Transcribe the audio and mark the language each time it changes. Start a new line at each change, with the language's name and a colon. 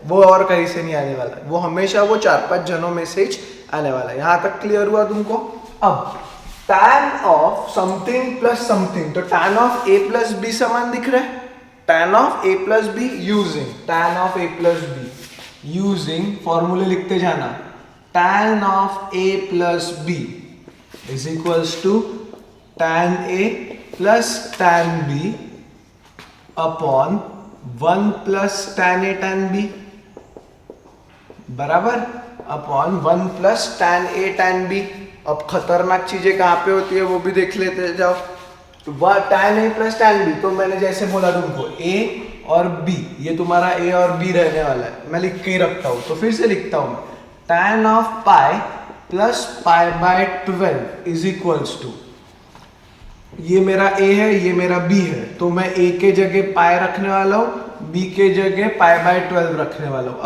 Hindi: वो और कहीं से नहीं आने वाला, वो हमेशा वो 4-5 जनों में से ही आने वाला है. यहां तक क्लियर हुआ तुमको. अब
English: tan of something plus something,
Hindi: तो tan of a plus B समान दिख रहा है.
English: tan of a plus B using tan of a plus B using फॉर्मूले
Hindi: लिखते जाना.
English: tan of a plus B is equals to tan a plus tan b upon 1 plus tan a tan b, बराबर, upon 1 plus tan a tan b.
Hindi: अब खतरनाक चीजें कहाँ पे होती है वो भी देख लेते जाओ. tan a plus tan b, तो मैंने जैसे बोला तुमको a और b, ये तुम्हारा a और b रहने वाला है. मैं लिख के ही रखता हूँ, तो फिर से लिखता हूँ,
English: tan of pi plus π/12 is equals to,
Hindi: ये मेरा a है, ये मेरा b है, तो मैं a के जगह पाई रखने वाला हूँ, b के जगह π/12 रखने वाला हूँ.